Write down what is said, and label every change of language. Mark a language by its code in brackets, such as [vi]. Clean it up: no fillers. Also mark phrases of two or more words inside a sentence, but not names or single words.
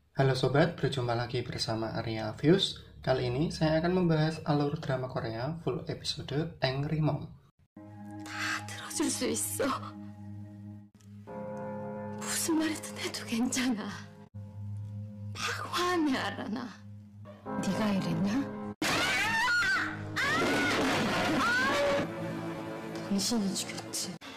[id] Halo sobat, berjumpa lagi bersama Arya Views. Kali ini saya akan membahas alur drama Korea full episode Angry Mom. [ko] 다 들어줄 수 있어. 무슨 말이든 해도 괜찮아. 막 화내 알아나. 네가 이랬냐? 당신이 죽였지.